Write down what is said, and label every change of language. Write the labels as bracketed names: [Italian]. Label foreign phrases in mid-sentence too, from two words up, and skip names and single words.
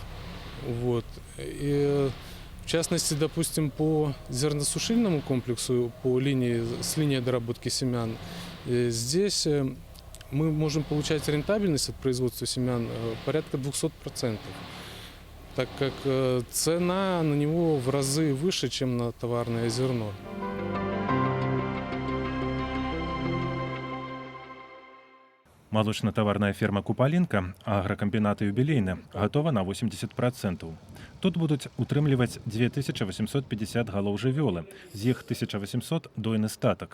[Russian] И в частности, допустим, по зерносушильному комплексу, с линии доработки семян, здесь мы можем получать рентабельность от производства семян порядка 200%, так как цена на него в разы выше, чем на товарное зерно. [Belarusian] Малочна-таварная ферма «Купалінка», агракамбінат «Юбілейны» гатова на 80%. Тут будуць утрымліваць 2850 галоў жывёлы, з іх 1800 дойны статак.